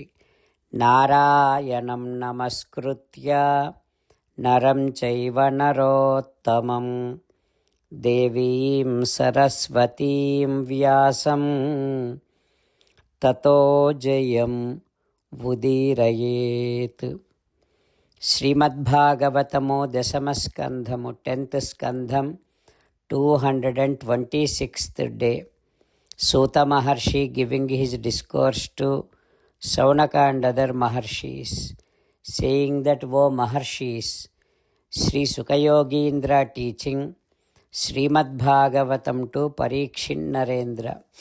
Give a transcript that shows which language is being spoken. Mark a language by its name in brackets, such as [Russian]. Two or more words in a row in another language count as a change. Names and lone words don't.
[Sanskrit] नारायणं नमस्कृत्य नरं चैव नरोत्तमं देवीं सरस्वतीं व्यासं ततो जयं उदीरयेत्. [Telugu] శ్రీమద్భాగవతము దశమస్కంధము 10th స్కంధం 226th డే. [English] Suta Maharshi giving his discourse to Saunaka and other Maharshis, saying that, O Maharshis, Sri Sukayogindra teaching Srimad Bhagavatam to Parikshin Narendra,